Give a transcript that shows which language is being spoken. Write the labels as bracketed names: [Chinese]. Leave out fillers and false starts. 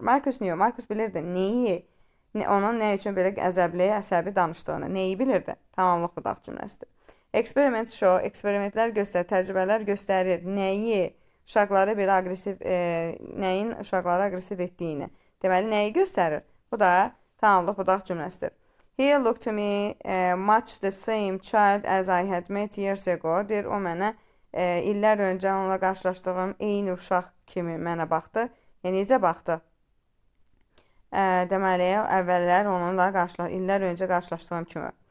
[Azerbaijani] Marcus Neo, Marcus bilirdi neyi, onun nə üçün belə əzəbli, əsəbi danışdığını, neyi bilirdi? Tamamlıq budaq cümləsidir. [English] Experiment show, [Azerbaijani] eksperimentlər göstərir, təcrübələr göstərir, nəyi, uşaqları belə agresiv, nəyin uşaqları agresiv etdiyini. Deməli, nəyi göstərir? Bu da tamamlıq budaq cümləsidir. [English] He looked to me much the same child as I had met years ago. [Azerbaijani] Deyir, o mənə illər öncə onunla qarşılaşdığım eyni uşaq kimi mənə baxdı. Yəni, necə baxdı? Deməli, əvvəllər onunla illər öncə qarşılaşdığım kimi.